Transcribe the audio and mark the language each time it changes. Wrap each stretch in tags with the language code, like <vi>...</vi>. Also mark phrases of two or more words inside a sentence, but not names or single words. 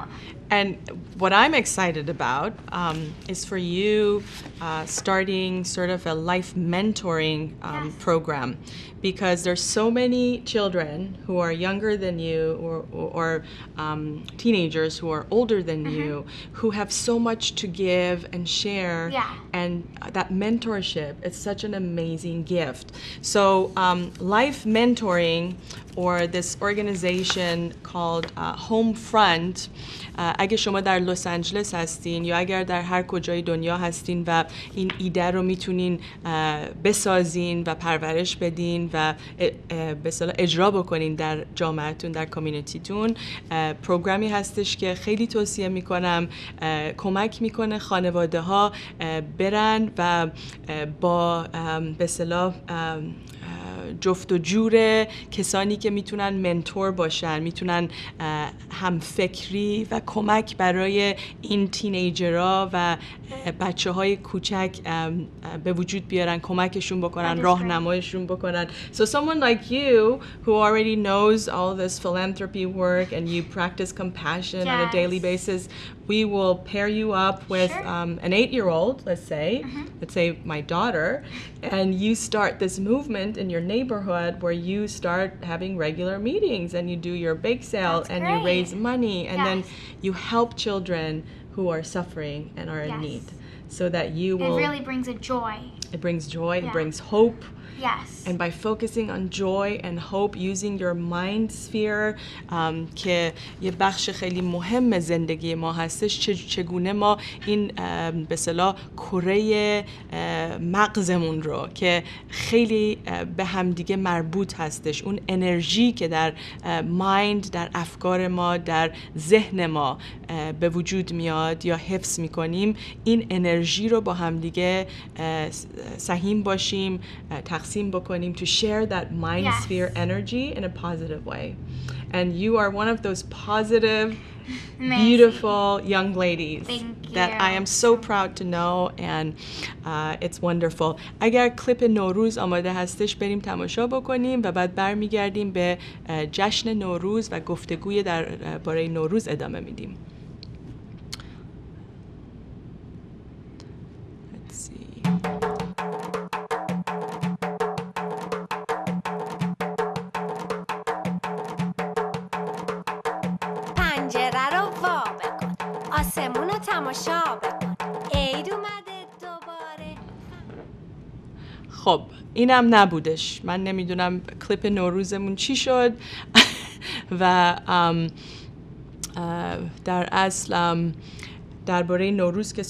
<en>And what I'm excited about is for you starting sort of a life mentoring program, because there's so many children who are younger than you or teenagers who are older than you who have so much to give and share, and that mentorship is such an amazing gift. So life mentoring, or this organization called Home Front,</en> <fa>اگه شما در لس آنجلس هستین یا اگر در هر کجای دنیا هستین و این ایده رو میتونین بسازین و پرورش بدین و به اصطلاح اجرا بکنین در جامعهتون، در کامیونیتیتون، پروگرامی هستش که خیلی توصیه میکنم. کمک میکنه خانواده ها برن و با به اصطلاح جفت و جور کسانی که میتونن منتور باشن، میتونن همفکری و کمک برای این تینیجرها و بچه های کوچک به وجود بیارن، کمکشون بکنن، راهنماییشون بکنن.</fa> <en>So someone like you who already knows all this philanthropy work and you practice compassion on a daily basis, we will pair you up with an 8-year-old, let's say my daughter, and you start this movement in your neighborhood where you start having regular meetings and you do your bake sale and you raise money and then you help children who are suffering and are in need, so that you will... It really brings a joy. It brings joy, it brings hope. Yes. And by focusing on joy and hope, using your mind sphere</en> <fa>که یه بخش خیلی مهم زندگی ما هستش، چگونه ما این به اصطلاح کره مغزمون رو که خیلی به همدیگه مربوط هستش، اون انرژی که در مایند، در افکار ما، در ذهن ما به وجود میاد یا حفظ میکنیم، این انرژی رو با همدیگه سهیم باشیم، تقسیم بکنیم</fa> <en>to share that mind sphere energy in a positive way. And you are one of those positive, beautiful young ladies that I am so proud to know, and it's wonderful.</en> <fa>اگر کلیپ نوروز آماده هستش بریم تماشا بکنیم و بعد برمیگردیم به جشن نوروز و گفتگوی درباره نوروز ادامه میدیم.</fa> <en>Let's see.</en> <fa>آسمون رو تماشا بکن، عید اومده دوباره. خب اینم نبودش، من نمیدونم کلیپ نوروزمون چی شد و در اصل درباره نوروز که</fa>